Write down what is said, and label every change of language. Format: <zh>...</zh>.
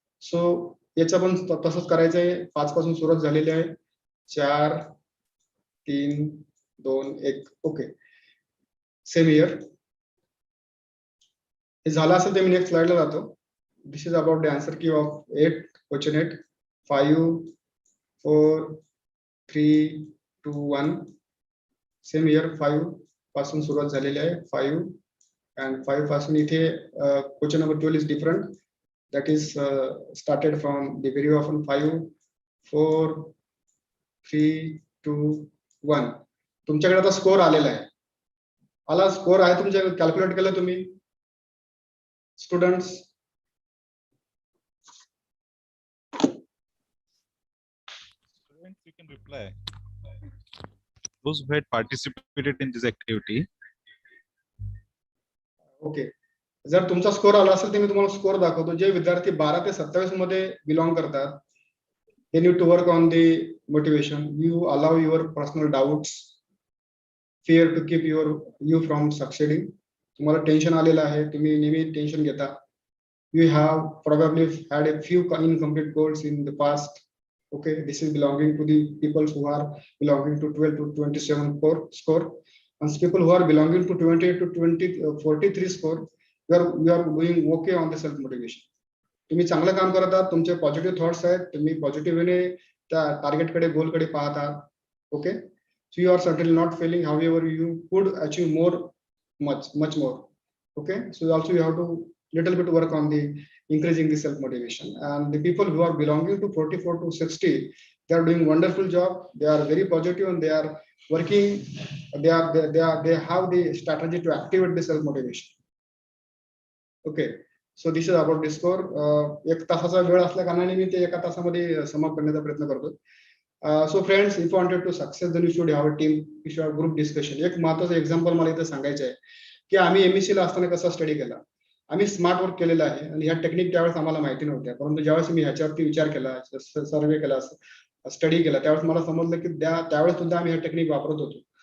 <mr>So याचा पण तसंच करायचं आहे. 5 पासून सुरुवात झालेली आहे.</mr> <en>4, 3, 2, 1. Okay. Same here.</en> <mr>हे झालं असेल तर मी नेक्स्ट स्लाइडला जातो.</mr> <en>This is about the answer key of 8 question 8. 5, 4, 3, 2, 1.</en> <mr>सेम हियर 5 पासून सुरुवात झालेली आहे. 5 and 5 पासून इथे question number 12</mr> <en>is different. That is started from the very often 5, 4, 3, 2, 1.</en> <mr>तुमच्याकडे आता स्कोर आलेला आहे. आला स्कोर आहे तुमच्या कॅल्क्युलेट केलं तुम्ही students?</mr> <en>You can reply. Those who had participated in this activity. Okay.</en> <mr>जर तुमचा स्कोर आला असेल तर मी तुम्हाला स्कोर दाखवतो. जे विद्यार्थी 12 ते 27 मध्ये बिलॉंग करतात,</mr> <en>they need to work on the motivation. You allow your personal doubts, fear to keep you from succeeding.</en> <mr>तुम्हाला टेन्शन आलेलं आहे, तुम्ही नेहमी टेन्शन घेता.</mr> <en>You have probably had a few incomplete goals in the past. Okay, this is belonging to the people who are belonging to 12 to 27 score, and people who are belonging to 28 to 43 score. You are doing okay on the self motivation.</en> <mr>तुम्ही चांगलं काम करत आहात. तुमचे positive thoughts आहेत. तुम्ही positive वेने त्या target कडे गोल कडे पाहत आहात.</mr> <en>Okay. So you are certainly not failing. However you could achieve more, much more. Okay. So also you have to little bit work on the increasing the self motivation. And the people who are belonging to 44 to 60, they are doing wonderful job. They are very positive and they are working. They have the strategy to activate the self motivation. Okay. So this is about the score.</en> <mr>1 तासाचा वेळ असल्या कारणाने मी ते 1 तासामध्ये समाप्त करण्याचा प्रयत्न करतो.</mr> <en>So friends, if wanted to success then you should have a team, you should have group discussion.</en> <mr>एक महत्त्वाचं एक्झाम्पल मला इथे सांगायचं आहे की आम्ही एमएससी ला असताना कसा स्टडी केला. आम्ही स्मार्ट वर्क केलेला आहे आणि ह्या टेक्निक त्यावेळेस आम्हाला माहिती नव्हत्या. परंतु ज्यावेळेस मी ह्याच्यावरती विचार केला, सर्वे केला, स्टडी केला, त्यावेळेस मला समजलं की त्यावेळेस सुद्धा आम्ही हा टेक्निक वापरत होतो.</mr>